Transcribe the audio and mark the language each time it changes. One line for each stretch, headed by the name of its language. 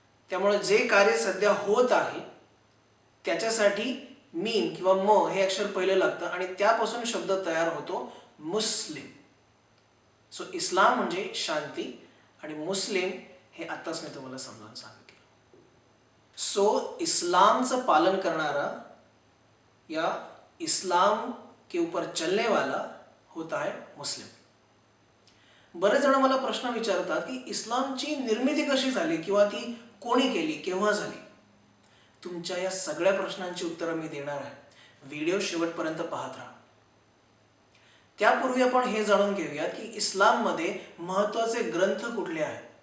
Marathi: त्यामुळे जे कार्य सध्या होत आहे त्याच्यासाठी मीम किंवा म हे अक्षर पहिलं लागतं आणि त्यापासून शब्द तयार होतो मुस्लिम। सो इस्लाम म्हणजे शांती आणि मुस्लिम हे आत्ताच मी तुम्हाला समजावून सांगितलं। सो इस्लामचं पालन करणारा या
Hindi: इस्लाम के ऊपर चलने वाला होता है मुस्लिम।
Marathi: बरेच जण मला प्रश्न विचारतात की इस्लामची निर्मिती कशी झाली किंवा ती कोणी केली, केव्हा झाली? तुमच्या या सगळ्या प्रश्नांची उत्तरं मी देणार आहे। व्हिडिओ शेवटपर्यंत पाहत राहा। त्यापूर्वी आपण हे जाणून घेऊया की इस्लाममध्ये महत्त्वाचे ग्रंथ कुठले आहेत।